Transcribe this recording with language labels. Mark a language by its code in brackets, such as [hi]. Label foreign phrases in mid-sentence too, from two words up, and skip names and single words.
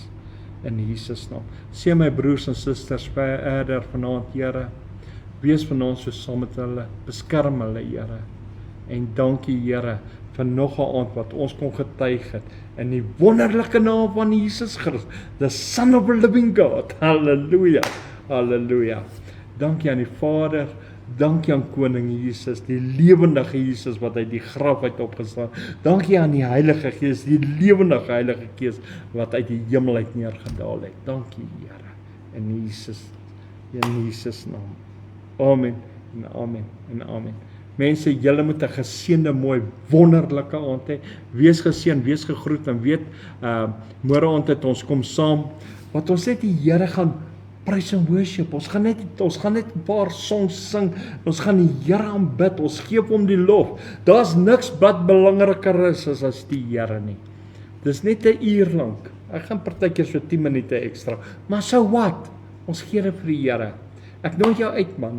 [af] In Jesus naam. Seën my broers en susters verder vanaand, Here. Wees vanaand so saam met hulle, beskerm hulle, Here. En dankie, Here, vir nog 'n aand wat ons kon getuig het in die wonderlike naam van Jesus Christus, [en] the Son of the Living God. [af] Halleluja. Halleluja. Dankie aan die Vader. Dankie aan Koning Jesus, die lewendige Jesus wat uit die graf uit opgestaan. Dankie aan die Heilige Gees, die lewendige Heilige Gees wat uit die hemel uit neergedaal het. Dankie, Here, in Jesus naam. Amen en amen en amen. Mense, julle moet 'n geseënde, mooi, wonderlike aand hê. Wees geseën, wees gegroet en weet, môre aand het ons kom saam, wat ons net die Here gaan [en] praise and worship. [af] Ons gaan net 'n paar songs sing. Ons gaan die Here aanbid. Ons gee hom die lof. Daar's niks wat belangriker is as die Here nie. Dis net 'n uur lank. Ek gaan partykeer so 10 minute ekstra. Maar so wat? Ons gee dit vir die Here. Ek nooi jou uit, man.